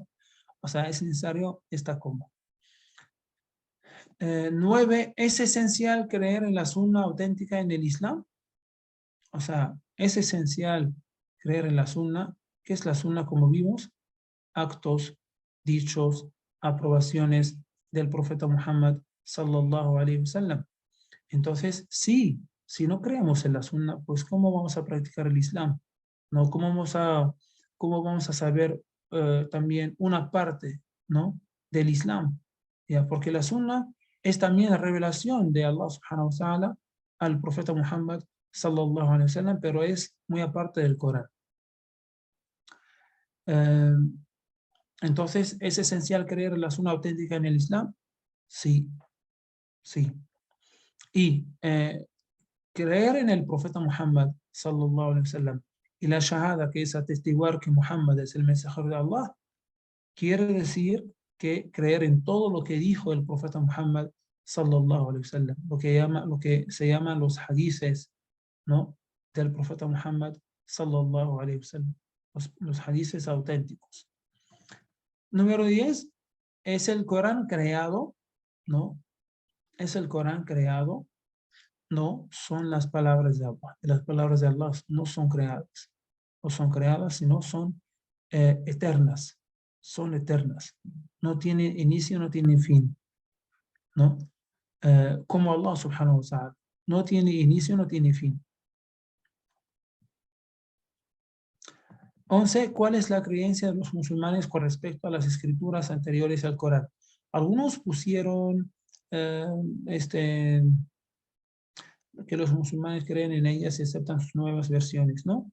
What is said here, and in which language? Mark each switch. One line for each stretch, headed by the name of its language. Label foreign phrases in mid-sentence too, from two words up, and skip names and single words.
Spanish: O sea, es necesario esta coma. 9, ¿es esencial creer en la Sunna auténtica en el Islam? O sea, es esencial creer en la Sunna. ¿Qué es la Sunna como vimos? Actos, dichos, aprobaciones del profeta Muhammad
Arabic: صلى الله عليه وسلم.
Spanish: Entonces, sí, si no creemos en la Sunna, pues ¿cómo vamos a practicar el Islam? ¿No? Cómo vamos a saber también una parte, ¿no?, del Islam? ¿Ya? Porque la Sunna es también la revelación de Allah
Arabic: سبحانه وتعالى
Spanish: al profeta Muhammad
Arabic: صلى الله عليه وسلم,
Spanish: pero es muy aparte del Corán. Entonces, ¿es esencial creer en la Sunna auténtica en el Islam? Sí, sí. Y creer en el profeta Muhammad
Arabic: صلى الله عليه وسلم
Spanish: y la shahada, que es atestiguar que Muhammad es el mensajero de Allah, quiere decir que creer en todo lo que dijo el profeta Muhammad
Arabic: صلى الله عليه وسلم,
Spanish: lo que se llaman los hadices, ¿no?, del profeta Muhammad
Arabic: صلى الله عليه وسلم,
Spanish: los hadices auténticos. Número 10, ¿es el Corán creado? No. ¿Es el Corán creado? No, son las palabras de Allah. Las palabras de Allah no son creadas. No son creadas, sino son eternas. Son eternas. No tienen inicio, no tienen fin. ¿No? Como Allah
Arabic: سبحانه وتعالى.
Spanish: No tiene inicio, no tiene fin. 11. ¿Cuál es la creencia de los musulmanes con respecto a las escrituras anteriores al Corán? Algunos pusieron que los musulmanes creen en ellas y aceptan sus nuevas versiones, ¿no?